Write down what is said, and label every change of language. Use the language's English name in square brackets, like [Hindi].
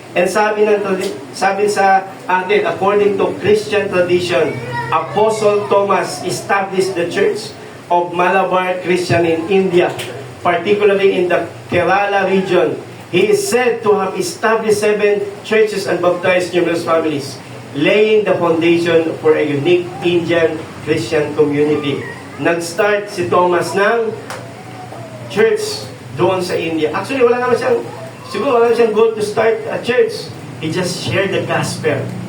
[English] And sabi sa atin, according to Christian tradition, Apostle Thomas established the Church of Malabar Christian in India, particularly in the Kerala region. He is said to have established 7 churches and baptized numerous families, laying the foundation for a unique Indian Christian community. [Filipino] Nag-start si Thomas ng church doon sa India. [English] Actually, [Filipino] wala naman siyang [English] goal to start a church. He just shared the gospel.